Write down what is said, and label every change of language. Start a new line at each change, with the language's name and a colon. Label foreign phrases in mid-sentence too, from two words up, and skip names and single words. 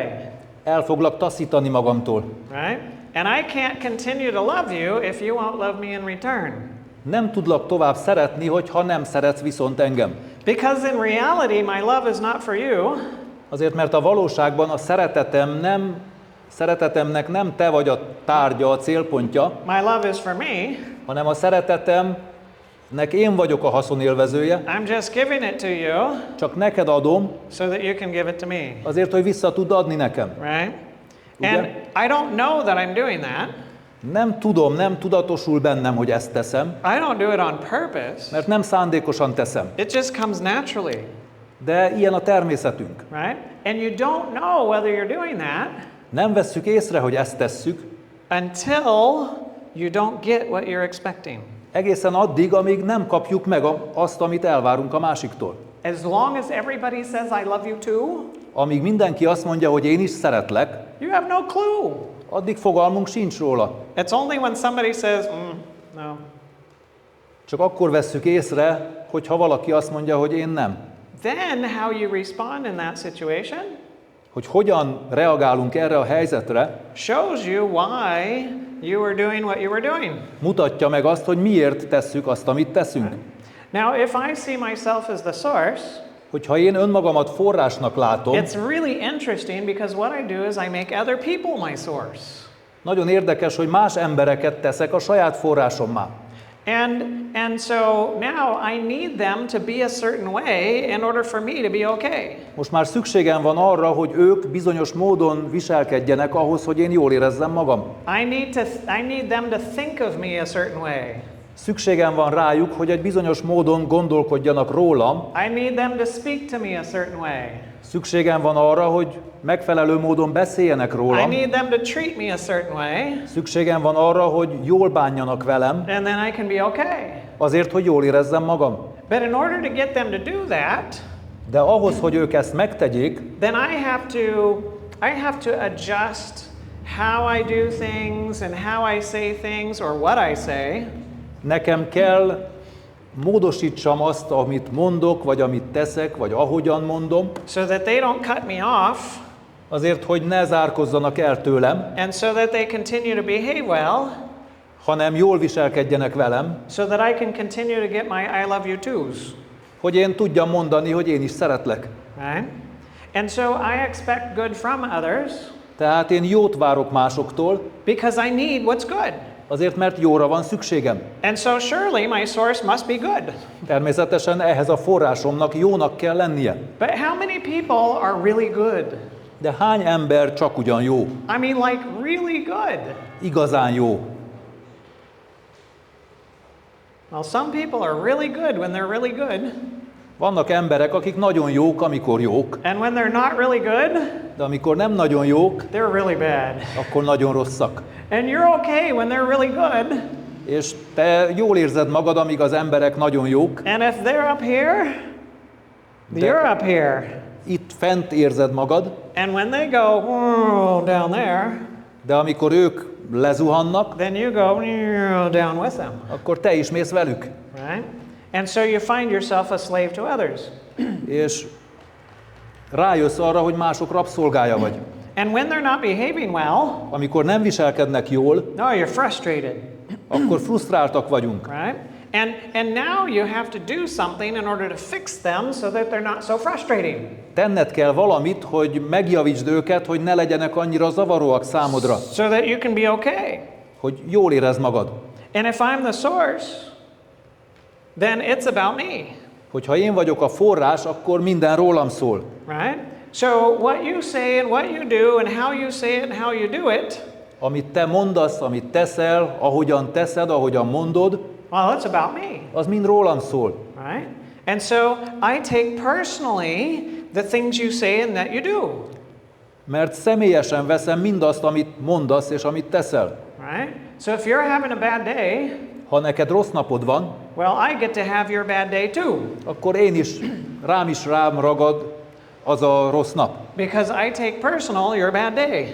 Hungarian: el foglak taszítani magamtól.
English: right? And I can't continue to love you if you won't love me in return.
Hungarian: Nem tudlak tovább szeretni, hogyha nem szeretsz viszont engem.
English: Because in reality, my love is not for you.
Hungarian: Azért, mert a valóságban a szeretetemnek nem te vagy a tárgya, a célpontja,
English: My love is for me.
Hungarian: hanem a szeretetemnek én vagyok a haszonélvezője,
English: I'm just giving it to you
Hungarian: csak neked adom,
English: so that you can give it to me,
Hungarian: azért, hogy vissza tud adni nekem.
English: right?
Hungarian: Ugye?
English: And I don't know that I'm doing that.
Hungarian: Nem tudom, nem tudatosul bennem, hogy ezt teszem,
English: I don't do it on purpose.
Hungarian: mert nem szándékosan teszem.
English: It just comes naturally,
Hungarian: De ilyen a természetünk.
English: right? And you don't know whether you're doing that
Hungarian: Nem vesszük észre, hogy ezt tesszük,
English: until you don't get what you're expecting.
Hungarian: Egészen addig, amíg nem kapjuk meg azt, amit elvárunk a másiktól.
English: As long as everybody says I love you too,
Hungarian: Amíg mindenki azt mondja, hogy én is szeretlek,
English: you have no clue.
Hungarian: addig fogalmunk sincs róla.
English: It's only when somebody says, no.
Hungarian: Csak akkor vesszük észre, hogyha valaki azt mondja, hogy én nem.
English: Then how you respond in that situation
Hungarian: Hogy hogyan reagálunk erre a helyzetre,
English: shows you why you were doing what you were doing.
Hungarian: mutatja meg azt, hogy miért tesszük azt, amit teszünk.
English: Now, if I see myself as the source,
Hungarian: Hogyha én önmagamat forrásnak látom,
English: it's really interesting because what I do is I make other people my source.
Hungarian: nagyon érdekes, hogy más embereket teszek a saját forrásommá.
English: And so now I need them to be a certain way in order for me to be okay.
Hungarian: Most már szükségem van arra, hogy ők bizonyos módon viselkedjenek ahhoz, hogy én jól érezzem magam.
English: I need them to think of me a certain way.
Hungarian: Szükségem van rájuk, hogy egy bizonyos módon gondolkodjanak rólam.
English: I need them to speak to me a certain way.
Hungarian: Szükségem van arra, hogy megfelelő módon beszéljenek
English: I
Hungarian: rólam.
English: need them to treat me a certain way.
Hungarian: Szükségem van arra, hogy jól bánjanak velem,
English: And then I can be okay.
Hungarian: azért, hogy jól érezzem magam.
English: But in order to get them to do that,
Hungarian: De ahhoz, hogy ők ezt megtegyék,
English: then I have to adjust how I do things and how I say things or what I say.
Hungarian: nekem kell módosítsam azt, amit mondok, vagy amit teszek, vagy ahogyan mondom,
English: So that they don't cut me off,
Hungarian: azért, hogy ne zárkozzanak el tőlem,
English: and so that they continue to behave well,
Hungarian: hanem jól viselkedjenek velem,
English: so that I can continue to get my I love you to's.
Hungarian: hogy én tudjam mondani, hogy én is szeretlek.
English: Right? And so I expect good from others
Hungarian: Tehát én jót várok másoktól,
English: because I need what's good.
Hungarian: azért, mert jóra van szükségem.
English: And so surely my source must be good.
Hungarian: Természetesen ehhez a forrásomnak jónak kell lennie.
English: But how many people are really good?
Hungarian: De hány ember csak ugyan jó?
English: I mean, like really good.
Hungarian: Igazán jó.
English: Well, some people are really good when they're really good.
Hungarian: Vannak emberek, akik nagyon jók, amikor jók,
English: And when they're not really good,
Hungarian: de amikor nem nagyon jók,
English: they're really bad.
Hungarian: akkor nagyon rosszak.
English: And you're okay when they're really good.
Hungarian: És te jól érzed magad, amíg az emberek nagyon jók,
English: And if they're up here, you're up here.
Hungarian: itt fent érzed magad,
English: And when they go down there,
Hungarian: de amikor ők lezuhannak,
English: then you go down with them.
Hungarian: akkor te is mész velük.
English: Right? And so you find yourself a slave to others.
Hungarian: És rájössz arra, hogy mások rabszolgája vagy.
English: And when they're not behaving well,
Hungarian: Amikor nem viselkednek jól,
English: no, you're frustrated.
Hungarian: akkor frusztráltak vagyunk.
English: Right? And now you have to do something in order to fix them so that they're not so frustrating.
Hungarian: Tenned kell valamit, hogy megjavítsd őket, hogy ne legyenek annyira zavaróak számodra,
English: So that you can be okay.
Hungarian: hogy jól érezd magad.
English: And if I'm the source, then it's about me.
Hungarian: Hogyha én vagyok a forrás, akkor minden rólam szól.
English: Right? So what you say and what you do and how you say it and how you do it,
Hungarian: Amit te mondasz, amit teszel, ahogyan teszed, ahogyan mondod,
English: well, it's about me.
Hungarian: az mind rólam szól.
English: Right? And so I take personally the things you say and that you do.
Hungarian: Mert személyesen veszem mindazt, amit mondasz és amit teszel.
English: Right? So if you're having a bad day,
Hungarian: Ha neked rossz napod van,
English: well, I get to have your bad day too.
Hungarian: akkor én is rám ragad az a rossz nap.
English: Because I take personal your bad day.